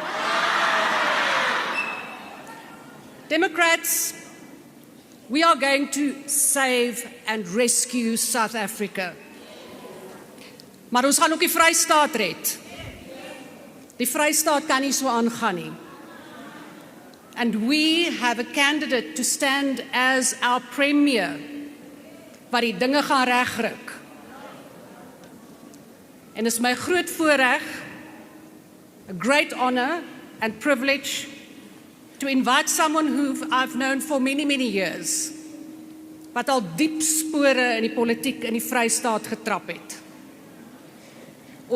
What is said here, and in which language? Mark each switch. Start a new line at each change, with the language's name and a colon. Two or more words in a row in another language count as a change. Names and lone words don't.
English: Democrats, we are going to save and rescue South Africa.
Afrikaans: Maar ons gaan ook die Vrystaat red. Die Vrystaat kan nie so aangaan nie.
English: And we have a candidate to stand as our premier
Afrikaans: wat die dinge gaan regryk.
English: And it's my
Afrikaans: groot voorreg,
English: a great honor and privilege to invite someone who I've known for many, many years,
Afrikaans: wat al diep spore in die politiek in die Vrystaat getrap het.